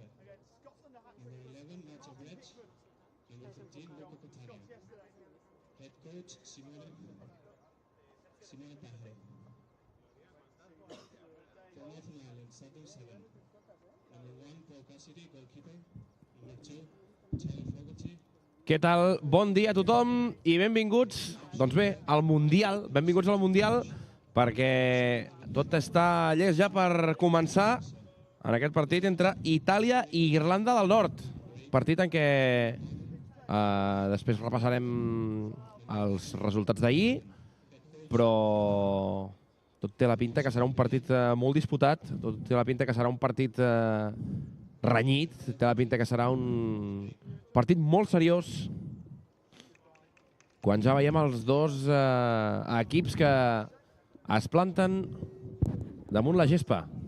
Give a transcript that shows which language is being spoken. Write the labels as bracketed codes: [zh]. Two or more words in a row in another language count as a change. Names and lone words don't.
[en] Number 11, Matteo Brett. Number 13, Luca Catania. Head coach, Simone Pajaro. For Northern Ireland, starting 7. Number 1, Paul Cassidy, goalkeeper. Number 2, Tyler Fogarty. [ca] Què tal? Bon dia a tothom i benvinguts, doncs bé, al Mundial. Benvinguts al Mundial perquè tot està llest ja per començar en aquest partit entre Itàlia i Irlanda del Nord. Partit en què després repassarem els resultats d'ahir, però tot té la pinta que serà un partit molt disputat, tot té la pinta que serà un partit renyit, té la pinta que serà un partit molt seriós quan ja veiem els dos equips que es planten damunt la gespa.